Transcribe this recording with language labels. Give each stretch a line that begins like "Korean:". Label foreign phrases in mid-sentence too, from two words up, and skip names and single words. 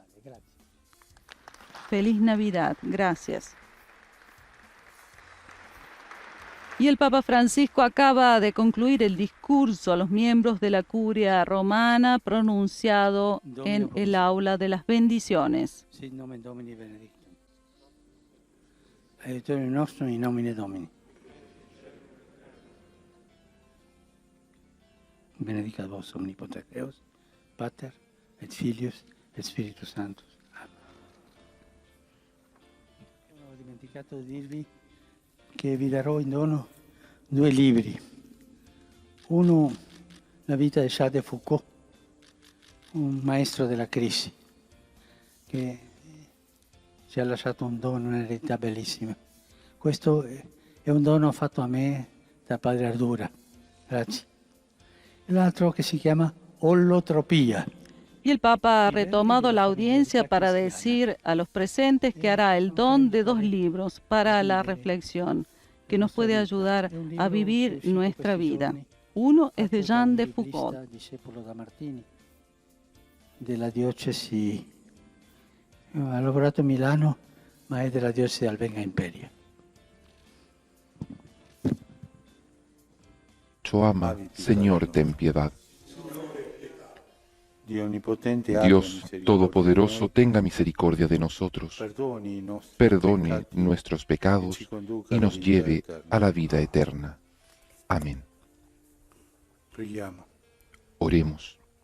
Spanish: Feliz Navidad, gracias. Y el Papa Francisco acaba de concluir el discurso a los miembros de la curia romana pronunciado en el aula de las bendiciones.
Latin: Sit nomen Domini benedictum. Aiutorium nostrum in nomine Domini. Benedicat vos omnipotens Deus, Pater et Filius et Spiritus Sanctus. Amen.
Italian: Ho dimenticato di dirvi che vi darò in dono 2 libri. Uno, La vita di Charles de Foucault, un maestro della crisi, che ci ha lasciato un dono, un'eredità bellissima. Questo è un dono fatto a me da padre Ardura. Grazie. E l'altro che si chiama Ollotropia.
Spanish: Y el Papa ha retomado la audiencia para decir a los presentes que hará el don de 2 libros para la reflexión, que nos puede ayudar a vivir nuestra vida. Uno es de Jean de Foucault.
Italian: Della diocesi, ha lavorato a Milano, ma è della diocesi del Venga Imperia. Choama,
Spanish: Señor, ten piedad. Dios Todopoderoso, tenga misericordia de nosotros, perdone nuestros pecados y nos lleve a la vida eterna. Amén. Oremos.